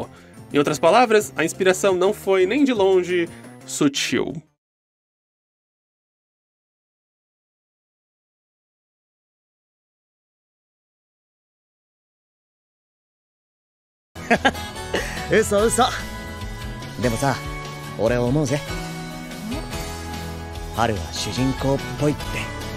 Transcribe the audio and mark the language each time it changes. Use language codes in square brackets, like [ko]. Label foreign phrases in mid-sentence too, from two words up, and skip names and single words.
[pt] Em outras palavras, a inspiração não foi nem de longe sutil. Uso. [ja] でもさ、俺思うぜ。春は主人公っぽいって。